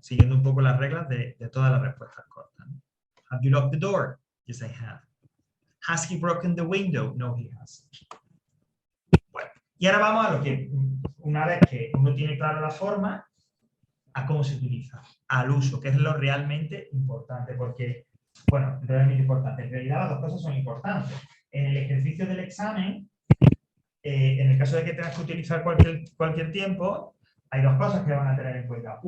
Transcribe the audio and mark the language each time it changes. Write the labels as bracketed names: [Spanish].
[Spanish] Siguiendo un poco las reglas de todas las respuestas cortas, ¿no? [English] Have you locked the door? Yes, I have. Has he broken the window? No, he hasn't. [Spanish] Bueno, y ahora vamos a lo que, una vez que uno tiene claro la forma, a cómo se utiliza, al uso, que es lo realmente importante, porque, bueno, realmente importante. En realidad las dos cosas son importantes. En el ejercicio del examen, en el caso de que tengas que utilizar cualquier tiempo, hay dos cosas que van a tener en cuenta.